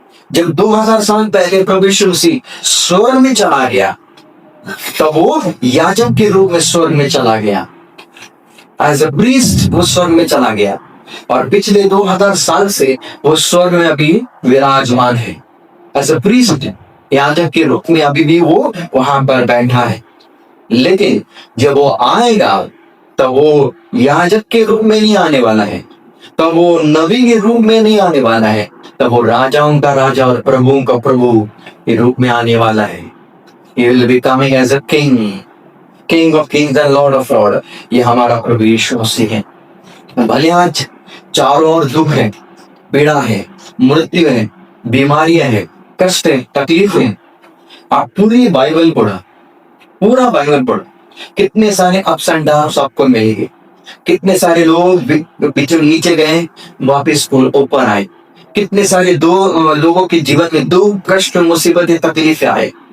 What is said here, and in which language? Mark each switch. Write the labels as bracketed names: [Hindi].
[Hindi] जब 2000 साल पहले प्रभु यीशु मसीह स्वर्ग में चला गया, तब वो याजक के रूप में स्वर्ग में चला गया, [English] as a priest [Hindi] वो स्वर्ग में चला गया, और पिछले 2000 साल से वो स्वर्ग में अभी विराजमान है, एज अ प्रीस्ट, याजक के रूप में अभी भी वो वहां पर बैठा है। लेकिन जब वो आएगा, तब वो याजक के रूप में नहीं आने वाला है, तब वो नबी के रूप में नहीं आने वाला है, तब वो राजाओं का राजा और प्रभुओं का प्रभु के रूप में आने वाला है। [English] He will be coming as a king, king of kings and lord of lords। [Hindi] ये हमारा प्रभु यीशु मसीह है। भले आज चारों ओर दुख है, पीड़ा है, मृत्यु है, बीमारियां है, कष्ट है, तकलीफ है, आप पूरी बाइबल पढ़ा, पूरा बाइबल पढ़ो, कितने सारे अप्स एंड डाउन्स आपको मिलेंगे, कितने सारे लोग बीचों नीचे गए, वापस ऊपर आए, कितने सारे लोगों के जीवन में दुख, कष्ट, मुसीबतें, तकलीफें आए।